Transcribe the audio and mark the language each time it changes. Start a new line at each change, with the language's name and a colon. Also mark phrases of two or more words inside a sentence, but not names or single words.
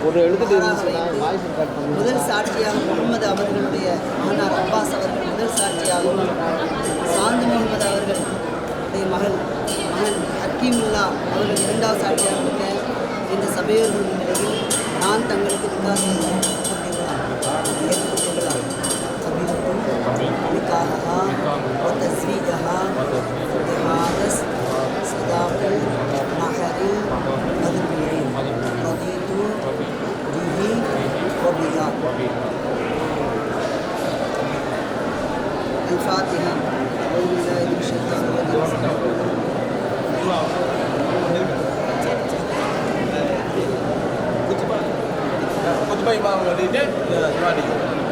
Tamil: முதல் சாட்சியாக முகமது அவர்களுடைய மகனார் அப்பாஸ் அவர்கள் முதல் சாட்சியாகவும் சாந்தி முகமது அவர்களுடைய மகன் ஹக்கீமுல்லா அவர்கள் இரண்டாவது சாட்சியாக இருக்க இந்த சபையோர்கள் நிலையில் நான் தங்களுக்கு
Arabic: ஏற்றுக்கொள்ளலாம் نكاحها وتزويجها بهذا صداق المهر المذكور رضيت به وبها الفاتحة أعوذ بالله من الشيطان الرجيم